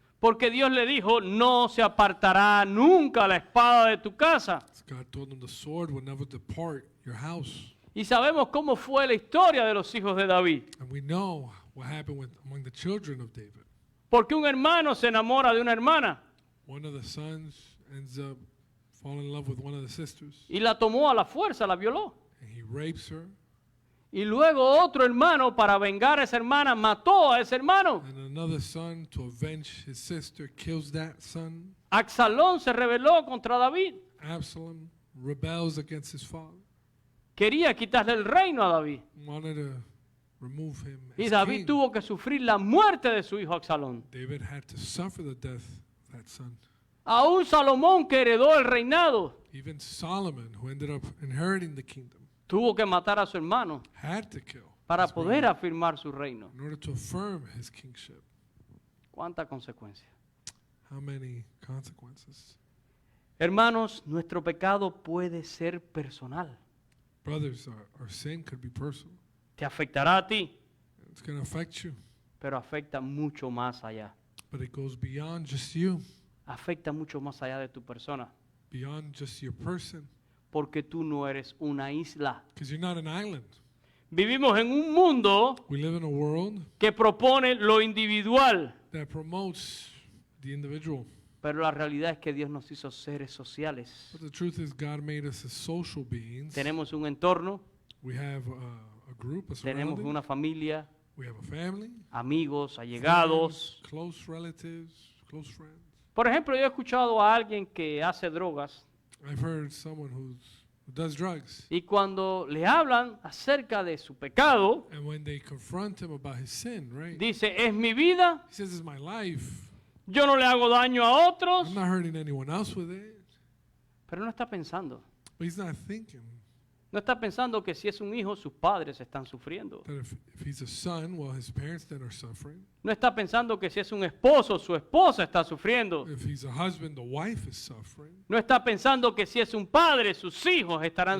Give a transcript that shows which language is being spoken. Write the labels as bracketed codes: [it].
[es] porque Dios le dijo, no se apartará nunca la espada de tu casa. [en] God told him the sword would never depart your house. [es] Y sabemos cómo fue la historia de los hijos de David. [en] And we know what happened among the children of David. [es] Porque un hermano se enamora de una hermana [en] One of the sons ends up falling in love with one of the sisters, [es] y la tomó a la fuerza, la violó. [en] and he rapes her. [es] Y luego otro hermano, para vengar a esa hermana, mató a ese hermano. [en] And another son, to avenge his sister, kills that son. [es] Absalón se rebeló contra David. [en] Absalom rebels against his father, [es] Quería quitarle el reino a David. [en] wanted to remove him [es] Y [en] as [es] David [en] king. [es] tuvo que sufrir la muerte de su hijo Absalón. [en] David had to suffer the death of that son. [es] Aún Salomón, que heredó el reinado, [en] Even Solomon, who ended up inheriting the kingdom, [es] tuvo que matar a su hermano [en] had to kill [es] para [en] his [es] poder [en] brother [es] afirmar su reino. [en] in order to affirm his kingship. [es] ¿Cuánta consecuencia? [en] How many consequences? [es] Hermanos, nuestro pecado puede ser personal. [en] Brothers, our sin could be personal. [es] Te afectará a ti, [en] It's going to affect you, [es] pero afecta mucho más allá. [en] but it goes beyond just you, [es] Afecta mucho más allá de tu persona, [en] beyond just your person, [es] porque tú no eres una isla. [en] because you're not an island. [es] Vivimos en un mundo [en] We live in a world [es] que propone lo individual, [en] that promotes the individual. [es] pero la realidad es que Dios nos hizo seres sociales. [en] But the truth is, God made us as social beings. [es] Tenemos un entorno, [en] We have group, a [es] tenemos [en] surrounding. [es] una familia, [en] We have a family, [es] amigos, allegados. [en] friends, close relatives, close friends. [es] Por ejemplo, yo he escuchado a alguien que hace drogas [en] I've heard someone who does drugs, [es] y cuando le hablan acerca de su pecado, [en] and when they confront him about his sin, right? [es] dice, es mi vida, [en] He says, "It's my life. [es] yo no le hago daño a otros, [en] I'm not hurting anyone else with it." [es] pero no está pensando. [en] But he's not thinking [es] No está pensando que si es un hijo, sus padres están sufriendo. [en] that if he's a son, well, his parents then are suffering. [es] No está pensando que si es un esposo, su esposa está sufriendo. [en] If he's a husband, the wife is suffering. [es] No está pensando que si es un padre, sus hijos estarán